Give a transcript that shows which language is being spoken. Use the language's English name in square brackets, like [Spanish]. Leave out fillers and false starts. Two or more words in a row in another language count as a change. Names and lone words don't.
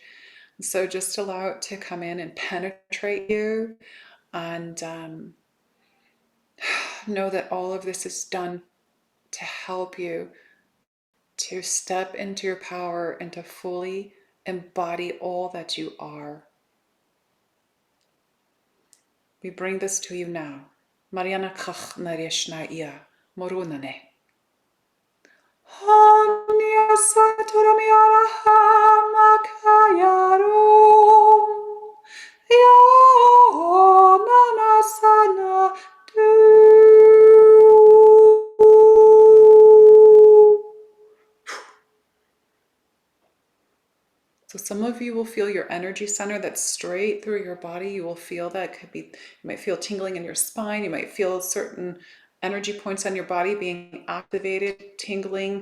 [English] So just allow it to come in and penetrate you, and know that all of this is done to help you to step into your power and to fully embody all that you are. We bring this to you now. Mariana Kach Narishna Ia Morunane. Hanya Saturamiara Hamakayarum Yana Sana So some of you will feel your energy center that's straight through your body. You will feel that. You might feel tingling in your spine. You might feel certain energy points on your body being activated, tingling.